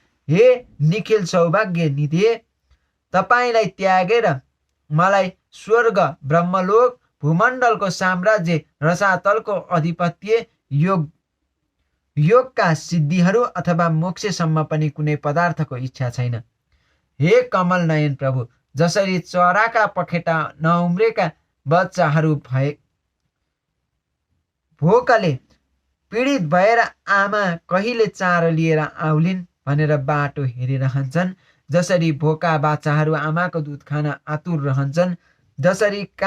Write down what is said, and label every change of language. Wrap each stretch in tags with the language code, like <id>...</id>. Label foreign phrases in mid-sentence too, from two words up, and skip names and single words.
<ne>हे निखिल सौभाग्य निधि, तपाईँलाई त्यागेर मलाई स्वर्ग, ब्रह्मलोक, भूमण्डलको साम्राज्य, रसातलको अधिपत्य, योगका सिद्धिहरू अथवा मोक्षसम्म पनि कुनै पदार्थको इच्छा छैन। हे कमल नयन प्रभु, जसरी चराका पखेटा नउम्रेका बच्चाहरू भोकले पीडित भएर आमा कहिले चारो लिएर आउलिन् भनेर बाटो हेरिरहन्छन्, जसरी भोका बाछाहरू आमाको दुध खान आतुर रहन्छन्, जसरी</ne>